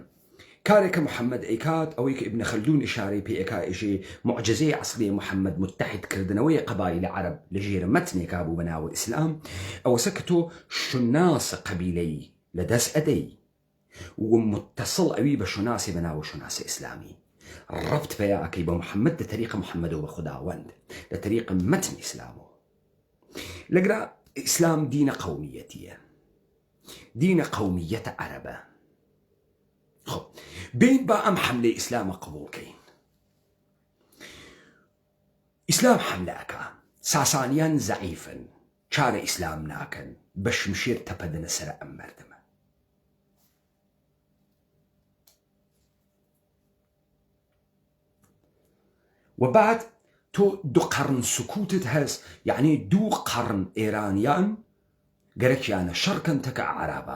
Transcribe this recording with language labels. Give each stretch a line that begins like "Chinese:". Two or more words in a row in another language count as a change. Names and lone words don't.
Central Kurdish: کارێکە محەممەد ئەیکات ئەوەی کە ئیبنە خەلدون ئیشارەی پێ ئەکا ئێژێ معجزەی عەسڵی محەممەد متحیدکردنەوەی قەبایلە عەرەب لە ژێرە مەتنێکا بوو بەناوە ئیسلام، ئەوەسە کە تۆ شوناسە قەبیلەی لەدەست ئەدەی و متصڵ ئەوی بە شوناسی بەناوە شوناسە ئیسلامی، ڕەبت پێیا ئەکەی بە محەممەد لە تەریقە محەممەدەوە بە خوداوەند، لە تەریقە مەتن ئیسلامەوە. لەگرا ئیسلام دینە قەومیەتیە، دینە قەومیەتە عەرەبە. خب بین با ئەم حملەی ئیسلامە قبوڵکەین. ئیسلام حملە ئەکا، ساسانیان زەعیفن، چارە ئیسلام ناکەن، بە شمشێر تەپەدنە سەر ئەم مەردمە. و بعد تۆ دوو قەرن سکوتت هەست، یعنی دوو قەرن ئێرانیان گەرەکیانە شەڕکەن تەکە عەرابە.